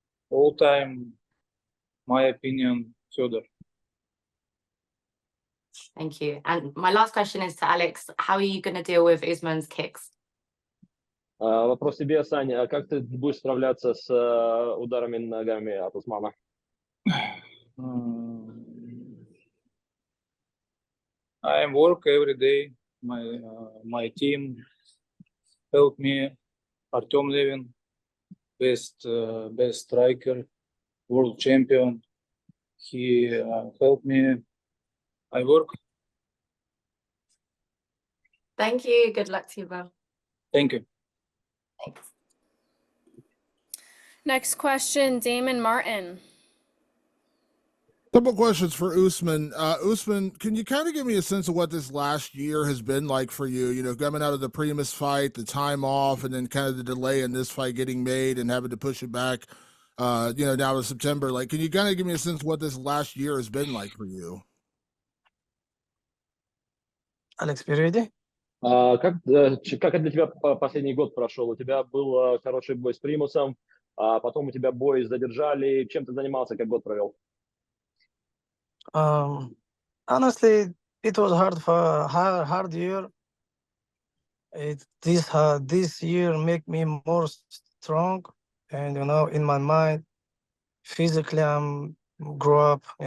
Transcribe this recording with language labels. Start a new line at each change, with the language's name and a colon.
English: All time, my opinion, Fedor. Thank you. And my last question is to Alex. How are you going to deal with Usman's kicks?
Russian: Вопрос тебе, Саня. Как ты будешь справляться с ударами ногами от Усмана?
English: I work every day. My team help me. Artem Levin, best striker, world champion. He helped me. I work. Thank you. Good luck to you both. Thank you. Thanks. Next question, Damon Martin. Couple questions for Usman. Usman, can you kind of give me a sense of what this last year has been like for you? You know, coming out of the Primus fight, the time off, and then kind of the delay in this fight getting made and having to push it back, now to September. Like, can you kind of give me a sense of what this last year has been like for you? Alex, you ready?
Russian: Как для тебя последний год прошел? У тебя был хороший бой с Примусом, потом у тебя бой задержали. Чем ты занимался, как год провел?
English: Honestly, it was hard year. This year make me more strong, and in my mind, physically I'm grow up.